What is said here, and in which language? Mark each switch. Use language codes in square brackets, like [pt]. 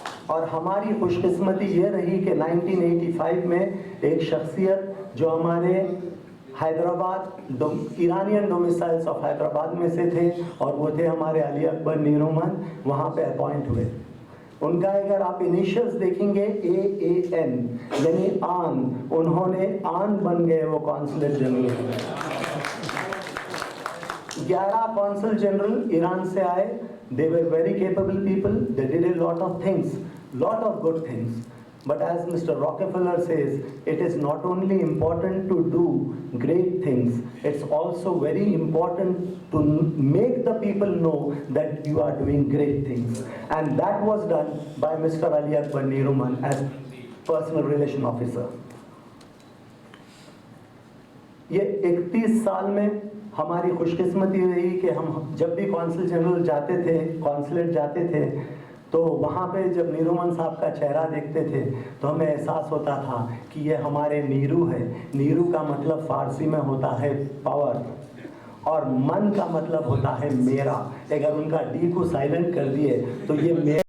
[hi] और हमारी खुशकिस्मती ये रही कि 1985 में एक शख्सियत जो हमारे Hyderabad Iranian domiciles of Hyderabad में से थे और वो थे हमारे अली अकबर नीरूमन, वहाँ पे अपॉइंट हुए। उनका अगर आप इनिशियल्स देखेंगे AAN यानी आन, उन्होंने आन बन गए वो consulate general. 11 consul general Iran से आए। [en] They were very capable people. They did a lot of things, lot of good things. But as Mr. Rockefeller says, it is not only important to do great things, it's also very important to make the people know that you are doing great things. And that was done by Mr. Ali Akbar Neeruman as personal relation officer. [hi] ये 31 साल में हमारी खुशकिस्मती रही कि हम जब भी consul general जाते थे, कॉन्सुलेट जाते थे, तो वहाँ पे जब नीरूमन साहब का चेहरा देखते थे तो हमें एहसास होता था कि ये हमारे नीरू है। नीरू का मतलब फारसी में होता है पावर, और मन का मतलब होता है मेरा। अगर उनका डी को साइलेंट कर दिए तो ये मेरा